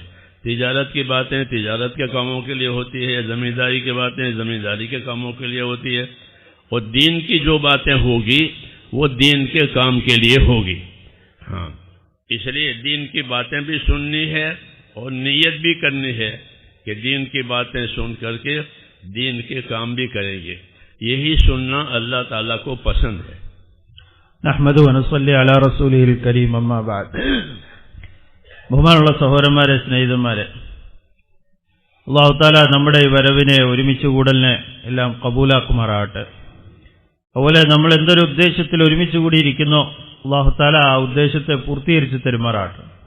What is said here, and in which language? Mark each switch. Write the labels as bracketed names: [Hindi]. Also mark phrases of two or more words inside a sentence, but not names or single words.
[Urdu] تجارت کی باتیں تجارت کے کاموں کے لیے ہوتی ہے، زمینداری کی باتیں زمینداری کے کاموں کے لیے ہوتی ہے، اور دین کی جو باتیں ہوگی وہ دین کے کام کے لیے ہوگی. ہاں، اس لیے دین کی باتیں بھی سننی ہے اور نیت بھی کرنی ہے کہ دین کی باتیں سن کر کے دین کے کام بھی کریں گے. یہی سننا اللہ تعالیٰ کو پسند ہے. [Arabic] نحمده ونصلي على رسوله الكريم. أما بعد. [Malayalam] ബഹുമാനമുള്ള സഹോദരന്മാരെ, സ്നേഹിതന്മാരെ, [Arabic] الله تعالى [Malayalam] നമ്മുടെ ഈ വരവിനെ, ഒരുമിച്ച് കൂടലിനെ എല്ലാം കബൂലാക്കുമാറാകട്ടെ. അതുപോലെ നമ്മൾ എന്തൊരു ഉദ്ദേശത്തിൽ ഒരുമിച്ച് കൂടിയിരിക്കുന്നോ [Arabic] الله تعالى [Malayalam] ആ ഉദ്ദേശത്തെ പൂർത്തീകരിച്ച് തരുമാറാകട്ടെ.